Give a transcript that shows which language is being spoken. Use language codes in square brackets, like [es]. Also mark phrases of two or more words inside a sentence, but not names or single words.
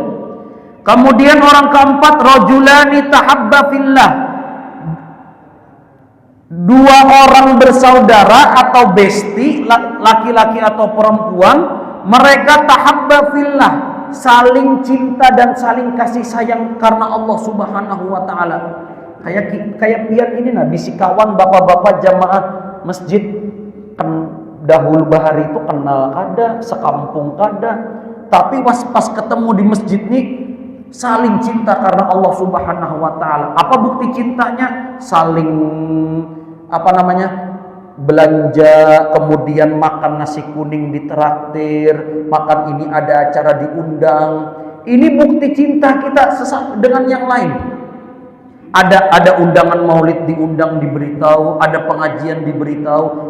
[id] Kemudian orang keempat, [ar] rajulani tahabba fillah, [id] dua orang bersaudara atau besti, laki-laki atau perempuan, mereka [ar] tahabba fillah, [id] saling cinta dan saling kasih sayang karena Allah [ar] Subhanahu wa taala. [bjn] Kayak pian ini nah, bisi kawan bapak-bapak jamaah masjid kan dahulu bahari itu kenal kada, sekampung kada, tapi pas ketemu di masjid nih saling cinta karena Allah [ar] Subhanahu wa taala. [id] Apa bukti cintanya? Saling belanja, kemudian makan nasi kuning ditraktir, makan ini ada acara diundang. Ini bukti cinta kita dengan yang lain. Ada undangan maulid diundang, diberitahu, ada pengajian diberitahu.